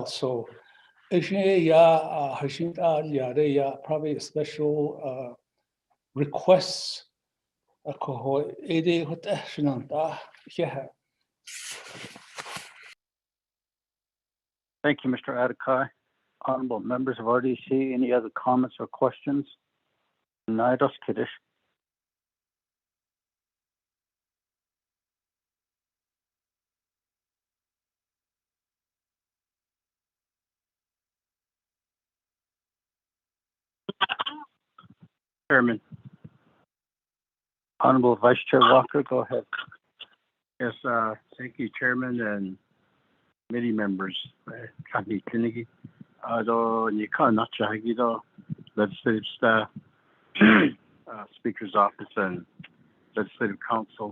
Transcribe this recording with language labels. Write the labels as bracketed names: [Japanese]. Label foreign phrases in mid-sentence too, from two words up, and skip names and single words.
[English] So probably a special requests. Thank you, Mr. Adekai. Honorable members of RDC, any other comments or questions? Naidos Kiddish. Chairman. Honorable Vice Chair Walker, go ahead. Yes, thank you, Chairman and committee members. Legislative staff, Speaker's Office, and Legislative Council.